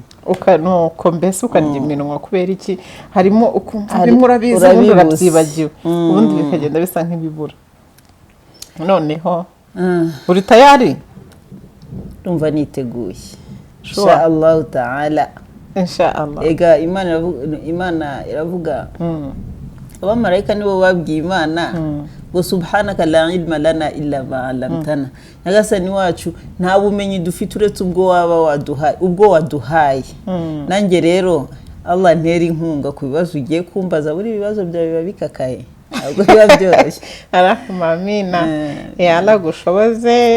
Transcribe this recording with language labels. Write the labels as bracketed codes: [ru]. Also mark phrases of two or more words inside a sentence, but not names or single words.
[rw] nuko mbese ukarya iminwa kubera iki harimo ukumva bimwe urabizi ubundi urabyibagiwe ubundi bikagenda bisa nk'ibibura. Noneho uri tayari? Ndumva niteguye [ar] insha Allah ta'ala insha Allah. [rw] Ega Imana iravuga abamarayika nibo babwiye Imana ngo [ar] subhanaka la ilma lana illa ma 'allamtana. [rw] Nyagasani wacu nta bumenyi dufite uretse ubwo waduhaye. Nanjye rero Allah ntera inkunga ku bibazo ugiye kumbaza, buri bibazo byawe biba bikakaye ntabwo biba byoroshye. [ar] Arahuma amina. [rw] Allah gushoboze.